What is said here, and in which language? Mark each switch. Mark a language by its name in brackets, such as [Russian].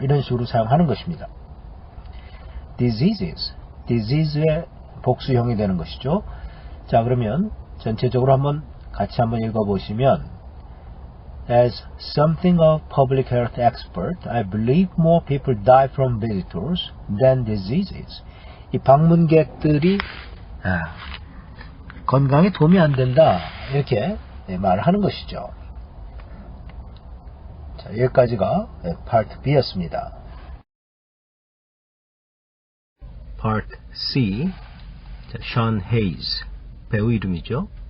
[Korean] 이런 식으로 사용하는 것입니다. [English] diseases. [Korean] disease의 복수형이 되는 것이죠. 자, 그러면 전체적으로 같이 한번 읽어보시면 [English] As something of public health expert, I believe more people die from visitors than diseases. [Korean] 이 방문객들이 건강에 도움이 안 된다. 이렇게 말을 하는 것이죠. 자, 여기까지가 Part B였습니다. Part C. 자, Sean Hayes. 배우 이름이죠.